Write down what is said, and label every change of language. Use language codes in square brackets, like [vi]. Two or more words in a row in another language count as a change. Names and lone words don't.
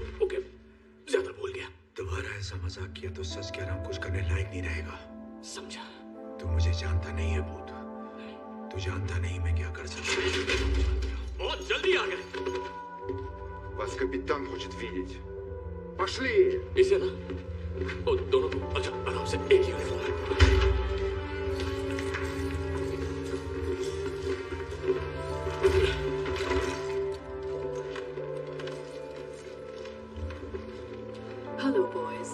[hi] ओके, ज्यादा बोल गया। दोबारा ऐसा मजाक किया तो सच कह रहा हूं, कुछ करने लायक नहीं रहेगा। समझा? तू मुझे जानता नहीं है भूत, तू जानता नहीं मैं क्या कर सकता हूं। बहुत जल्दी आ गए। [ru] Вас капитан хочет видеть. Пошли! [hi] इसे ना, ओ, दोनों को अच्छा आराम से, एक यूनिफॉर्म है। [en] hello boys.